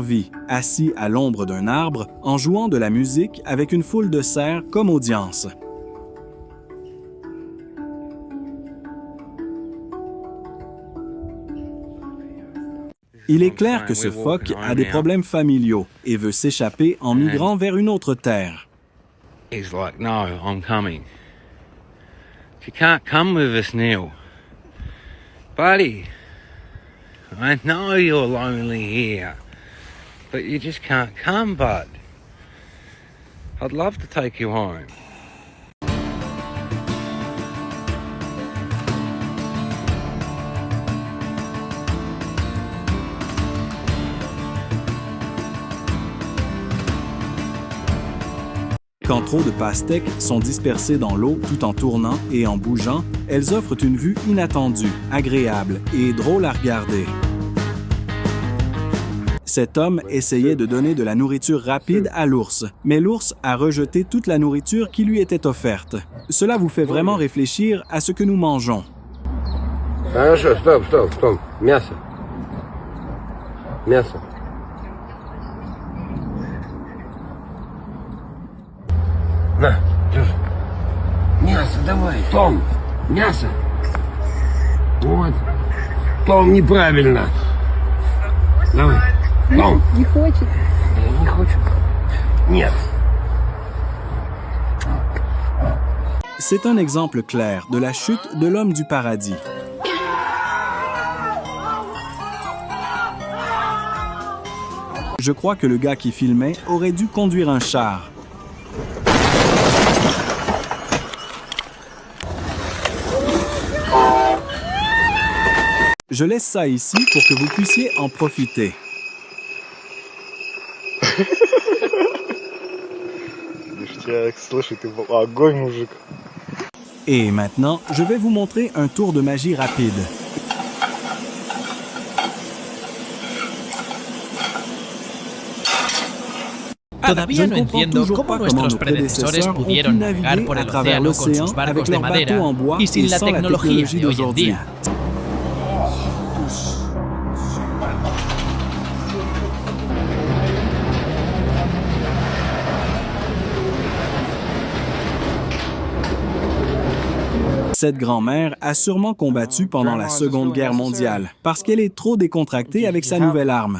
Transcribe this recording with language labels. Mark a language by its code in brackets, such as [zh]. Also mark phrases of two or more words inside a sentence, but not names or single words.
[fr] vie, assis à l'ombre d'un arbre, en jouant de la musique avec une foule de cerfs comme audience. Il est clair que ce phoque a des problèmes familiaux et veut s'échapper en migrant vers une autre terre. [en] He's like, no, I'm coming. You can't come with us, Neil. Buddy, I know you're lonely here, but you just can't come, bud. I'd love to take you home. [fr] Quand trop de pastèques sont dispersées dans l'eau tout en tournant et en bougeant, elles offrent une vue inattendue, agréable et drôle à regarder. Cet homme essayait de donner de la nourriture rapide à l'ours, mais l'ours a rejeté toute la nourriture qui lui était offerte. Cela vous fait vraiment réfléchir à ce que nous mangeons. [ru] Хорошо, стоп. Мясо. На, держи. Мясо давай, Том. Мясо. Вот. Том, неправильно. Давай. Том. Не хочет. Не хочу. Нет. [fr] C'est un exemple clair de la chute de l'homme du paradis. Je crois que le gars qui filmait aurait dû conduire un char. Je laisse ça ici pour que vous puissiez en profiter. Et maintenant, je vais vous montrer un tour de magie rapide. [es] Todavía no entiendo cómo nuestros predecesores pudieron navegar por el océano con sus barcos de madera y sin la tecnología de hoy en día. [fr] Cette grand-mère a sûrement combattu pendant la Seconde Guerre mondiale parce qu'elle est trop décontractée avec sa nouvelle arme.